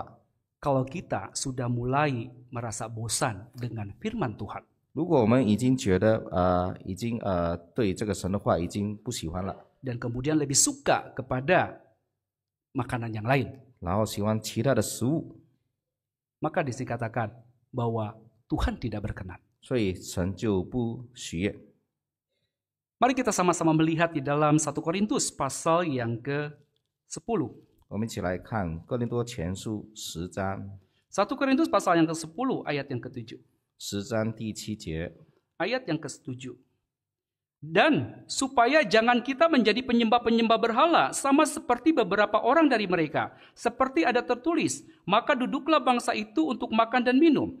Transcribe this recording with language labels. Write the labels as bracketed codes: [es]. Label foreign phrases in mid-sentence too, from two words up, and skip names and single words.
[id] Kalau kita sudah mulai merasa bosan dengan firman Tuhan. [zh] 如果我们已经觉得已经对这个神的话已经不喜欢了， [id] Dan kemudian lebih suka kepada makanan yang lain. [zh] 然后喜欢其他的食物， [id] Maka di sini katakan bahwa Tuhan tidak berkenan. [zh] 所以神就不喜悦。 [id] Mari kita sama-sama melihat di dalam 1 Korintus pasal yang ke-10. [zh] 我们一起来看哥林多前书10章 [id] 1 Korintus pasal yang ke-10 ayat yang ke-7. [zh] 10 章第7节， [id] Ayat yang ke-7. Dan supaya jangan kita menjadi penyembah-penyembah berhala sama seperti beberapa orang dari mereka. Seperti ada tertulis, maka duduklah bangsa itu untuk makan dan minum.